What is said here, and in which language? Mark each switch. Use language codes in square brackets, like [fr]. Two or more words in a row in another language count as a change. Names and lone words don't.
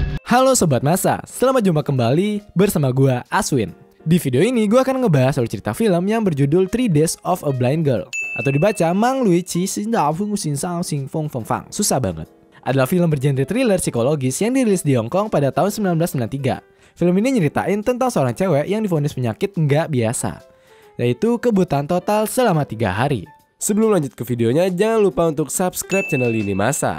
[id] Halo Sobat Masa, selamat jumpa kembali bersama gua Aswin. Di video ini gua akan ngebahas soal cerita film yang berjudul 3 Days of a Blind Girl, atau dibaca Mang Lui Qi Xin Dao Feng Xin Sao Xin Feng Feng Fang. Susah banget. Adalah film bergenre thriller psikologis yang dirilis di Hong Kong pada tahun 1993. Film ini nyeritain tentang seorang cewek yang divonis penyakit nggak biasa, yaitu kebutaan total selama 3 hari. Sebelum lanjut ke videonya, jangan lupa untuk subscribe channel Lini Masa.